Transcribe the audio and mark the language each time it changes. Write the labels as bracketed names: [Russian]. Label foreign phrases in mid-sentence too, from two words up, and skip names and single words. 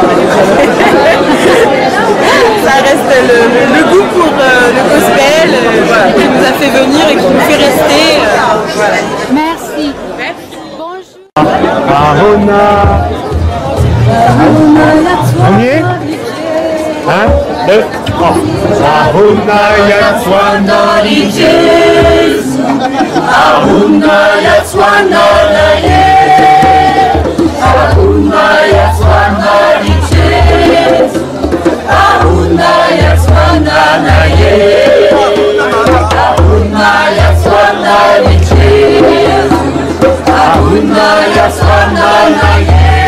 [French] Ça reste le goût pour le gospel voilà, qui nous a fait venir et qui nous fait rester. Voilà. Merci. Bonjour. On y est? 1, 2, 3. [Lozi] Ahuna yatswana li Jesu, Ahuna yatswana na ye, Ahuna yatswana li Jesu, Ahuna yatswana na ye, Ahuna yatswana li Jesu, Ahuna yatswana na ye.